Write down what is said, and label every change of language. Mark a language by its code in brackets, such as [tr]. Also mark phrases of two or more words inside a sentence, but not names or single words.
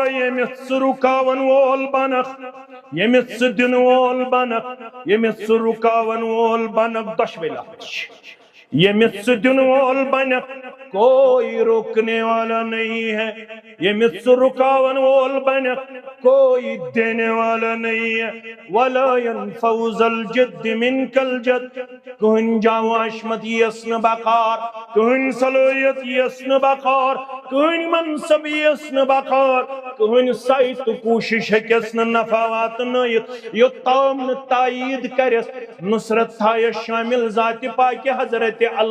[ks] ییٚمِس ژٕ رُکاون وول بنکھ ییٚمِس ژٕ دِنہٕ وول بنکھ ییٚمِس ژٕ رُکاون وول بنکھ دۄشوے لفظ چھِ ییٚمِس ژٕ دِنہٕ وول بنکھ کوئی [ur] روکنے والا نہیں ہے [ks] ییٚمِس ژٕ رُکاون وول بنکھ [ur] کوئی دینے والا نہیں ہے [ar] ولا ينفع ذا الجد منك الجد [ks] کٕہٕنۍ جاواشمت یِیَس نہٕ بقار کٕہٕنۍ صلٲحیت یِیَس نہٕ بقار کٕہٕنۍ منصب یِیَس نہٕ بقار کٕہٕنۍ سعی تہٕ کوٗشش ہیٚکٮ۪س نہٕ نفع واتنٲیِتھ یوٚتام نہٕ تایید کرٮ۪س نصرت تھایس شامل ذاتِ پاکہِ حضرت